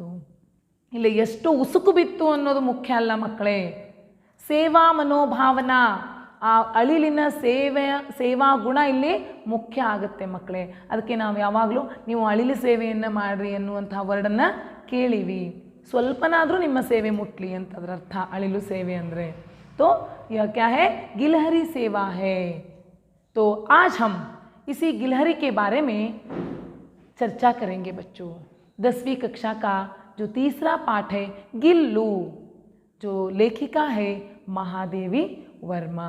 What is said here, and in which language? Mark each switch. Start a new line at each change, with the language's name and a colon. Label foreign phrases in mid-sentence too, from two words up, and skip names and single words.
Kannada: ಇಲ್ಲಿ ಎಷ್ಟು ಉಸುಕು ಬಿತ್ತು ಅನ್ನೋದು ಮುಖ್ಯ ಅಲ್ಲ ಮಕ್ಕಳೇ, ಸೇವಾ ಮನೋಭಾವನಾ, ಆ ಅಳಿಲಿನ ಸೇವಾ ಗುಣ ಇಲ್ಲಿ ಮುಖ್ಯ ಆಗುತ್ತೆ ಮಕ್ಕಳೇ। ಅದಕ್ಕೆ ನಾವು ಯಾವಾಗಲೂ ನೀವು ಅಳಿಲು ಸೇವೆಯನ್ನು ಮಾಡಿರಿ ಅನ್ನುವಂಥ ವರ್ಡನ್ನು ಕೇಳಿವಿ। ಸ್ವಲ್ಪನಾದರೂ ನಿಮ್ಮ ಸೇವೆ ಮುಟ್ಲಿ ಅಂತ ಅದರ ಅರ್ಥ ಅಳಿಲು ಸೇವೆ ಅಂದರೆ।
Hindi: तो यह क्या है? गिलहरी सेवा है। तो आज हम इसी गिलहरी के बारे में चर्चा करेंगे बच्चों। 10वीं कक्षा का जो तीसरा पाठ है गिल्लू, जो लेखिका है महादेवी वर्मा।